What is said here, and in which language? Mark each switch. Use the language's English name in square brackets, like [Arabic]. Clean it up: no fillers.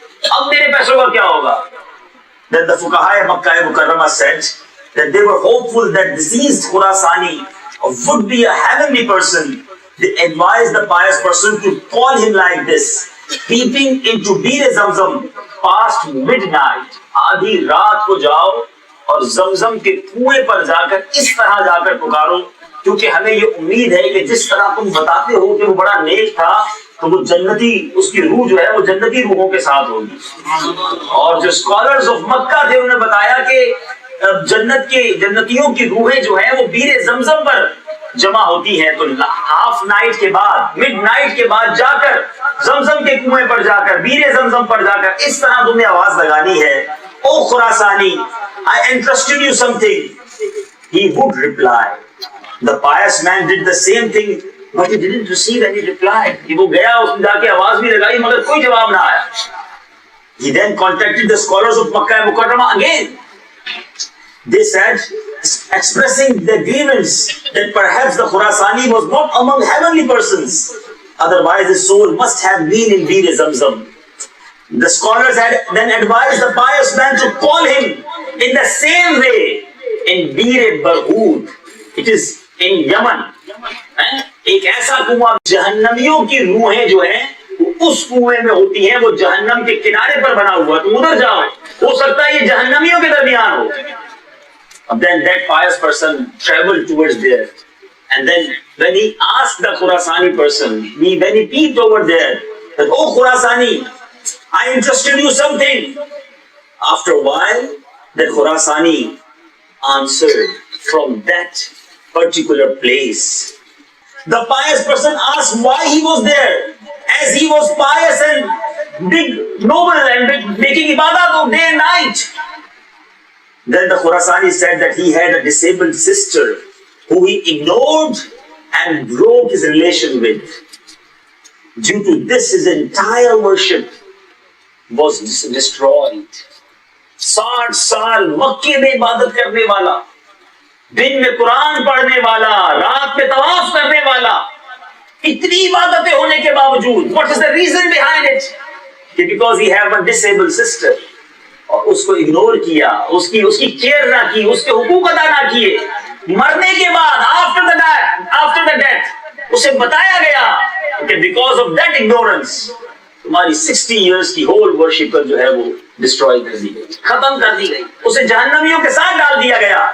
[Urdu] اب میرے پیسوں کا کیا ہوگا؟ [English] Then the fuqaha Makkah Mukarramah said that they were hopeful that deceased Khurasani would be a heavenly person. They advised the pious person to call him like this, peeping into Bir Zamzam past midnight. [Urdu] آدھی رات کو جاؤ اور زمزم کے کنویں پر جا کر اس طرح جا کر پکارو، کیونکہ ہمیں یہ امید ہے کہ جس طرح تم بتاتے ہو کہ وہ بڑا نیک تھا تو وہ جنتی، اس کی روح جو ہے وہ جنتی روحوں کے ساتھ ہوگی۔ اور جو اسکالرز آف مکہ تھے انہوں نے بتایا کہ جنت کے جنتیوں کی روحیں جو ہیں وہ بیر زمزم پر جمع ہوتی ہیں۔ تو ہاف نائٹ کے بعد، مڈ نائٹ کے بعد جا کر زمزم کے کنویں پر جا کر، بیر زمزم پر جا کر اس طرح تم نے آواز لگانی ہے [English] Oh Khurasani, I entrusted you something. He would reply. The pious man did the same thing, but he didn't receive any reply. [Urdu] کہ وہ گیا, اس نے جا کے آواز بھی لگائی, مگر کوئی جواب نہ آیا. [English] He then contacted the scholars of Makkah Mukarramah again. They said, expressing their grievance that perhaps the Khurasani was not among heavenly persons, otherwise his soul must have been in Bir Zamzam. The scholars had then advised the pious man to call him in the same way in Bir Barhud. It is in Yaman. [Urdu] ایک ایسا کنواں, جہنمیوں کی روحیں جو ہیں وہ اس کنویں میں ہوتی ہیں, وہ جہنم کے کنارے پر بنا ہوا, تم ادھر جاؤ, ہو سکتا ہے یہ جہنمیوں کے درمیان ہو. [English] Then that pious person traveled towards there, and then when he asked the Khurasani person, when he peeped over there, that, oh Khurasani, I entrusted you something. After a while, that Khurasani answered from that particular place. The pious person asked why he was there, as he was pious and big, noble and making ibadat day and night. Then the Khurasani said that he had a disabled sister who he ignored and broke his relation with. Due to this, his entire worship was destroyed. [Urdu] 60 سال مکے میں عبادت کرنے والا, دن میں قرآن پڑھنے والا, رات میں طواف کرنے والا, اتنی عبادتیں ہونے کے باوجود, [English] what is the reason behind it? Because he have a disabled sister. [Urdu] اور اس کو اگنور کیا, اس کی کیئر نہ کی, اس کے حقوق ادا نہ کیے. مرنے کے بعد [English] after the death [Urdu] اسے بتایا گیا کہ [English] because of that ignorance [Urdu] تمہاری 60 years کی [English] whole worship [Urdu] جو ہے وہ destroy کر دی گئی, ختم کر دی گئی, اسے جہنمیوں کے ساتھ ڈال دیا گیا.